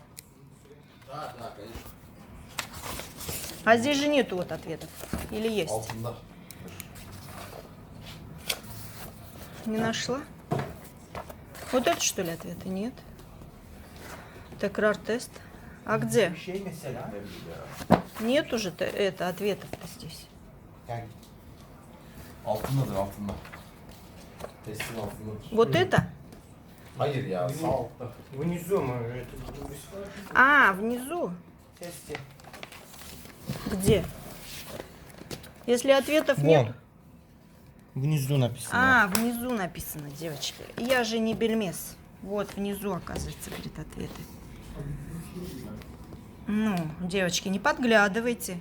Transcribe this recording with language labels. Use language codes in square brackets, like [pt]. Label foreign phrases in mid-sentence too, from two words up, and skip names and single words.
[ru] Да, да, конечно. А здесь же нету вот ответов. Или есть? Altında. Не нашла? Вот это что ли ответы? Нет. Текрар-тест. А где? [tr] Şey mesela. [ru] Нет уже это ответов-то здесь. [tr] Yani altındadır altında. Testin altında. [ru] Вот это? [tr] Hayır ya sağ altta. [ru] Внизу мы это. А, внизу. Testi. Где? Если ответов нет. Внизу написано. А, внизу написано, девочки. Я же не бельмес. Вот внизу, оказывается, говорит, ответы. Ну, девочки, не подглядывайте.